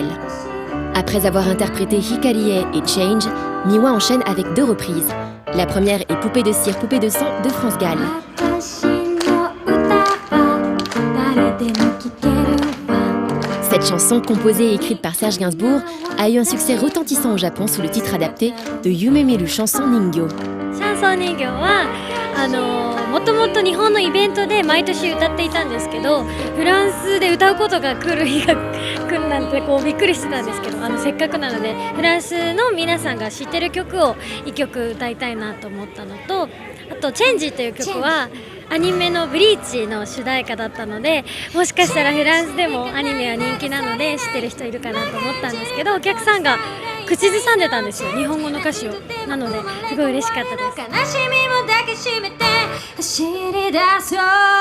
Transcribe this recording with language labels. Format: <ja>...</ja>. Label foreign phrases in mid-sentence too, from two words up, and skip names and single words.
<fr>Après avoir interprété Hikarie et Change, Miwa enchaîne avec 2 reprises. La première est Poupée de cire, poupée de sang de France Gall. Cette chanson, composée et écrite par Serge Gainsbourg, a eu un succès retentissant au Japon sous le titre adapté de Yume Miru Chanson Ningyo.</fr> <ja>もともと日本のイベントで毎年歌っていたんですけど、フランスで歌うことが来る日が来るなんてびっくりしてたんですけど、せっかくなのでフランスの皆さんが知ってる曲を1曲歌いたいなと思ったのと、あと「チェンジ」という曲はアニメの「ブリーチ」の主題歌だったので、もしかしたらフランスでもアニメは人気なので知ってる人いるかなと思ったんですけど、お客さんが口ずさんでたんですよ、日本語の歌詞を。なのですごい嬉しかったです。悲しみも抱きしめて走り出そう。</ja>